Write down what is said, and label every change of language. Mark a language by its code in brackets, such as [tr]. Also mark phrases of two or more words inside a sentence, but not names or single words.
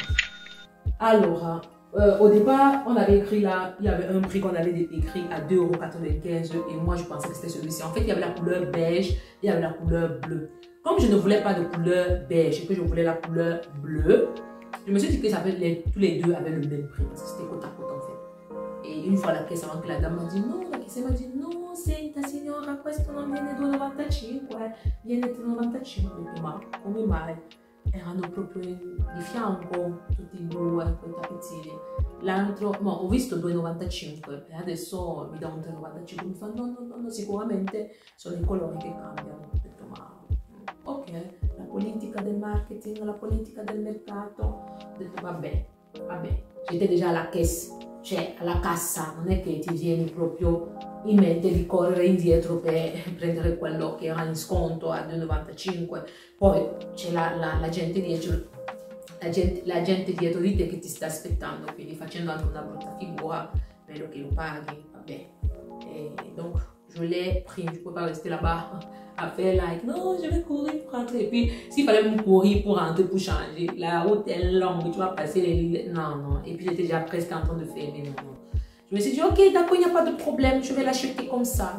[fr] Alors, au départ, on avait écrit là, il y avait un prix qu'on avait écrit à 2,95 € et moi je pensais que c'était celui-ci. En fait, il y avait la couleur beige, il y avait la couleur bleue. Comme je ne voulais pas de couleur beige et que je voulais la couleur bleue, je me suis dit que tous les deux avaient le même prix parce que c'était côte à côte en fait. Et une fois la caisse avant que la dame m'a dit non, la caisse m'a dit non, [it] senta signora, questo non viene 2,95, viene 3,95 €, come mai? Erano proprio di fianco tutti e due quei tapezzini. L'altro, no, ho visto 2,95 e adesso mi dà un 3,95. Mi fa no, sicuramente sono i colori che cambiano. Ho detto ma ok, la politica del marketing, la politica del mercato. Ho detto vabbè. [fr] J'étais déjà alla caisse, [it] cioè alla cassa, non è che ti vieni proprio in mente di correre indietro per prendere quello che era in sconto a 2,95. Poi c'è la gente dietro, la gente dietro di te che ti sta aspettando, quindi facendo anche una brutta figura, spero che lo paghi, vabbè. [fr] Et donc je l'ai pris, je ne peux pas rester là-bas à faire like, non, je vais courir pour rentrer. Et puis, s'il fallait me courir pour rentrer, pour changer, la route est longue, tu vas passer les lignes. Non. Et puis, j'étais déjà presque en train de faire, mais non. Je me suis dit, ok, d'accord, il n'y a pas de problème, je vais l'acheter comme ça.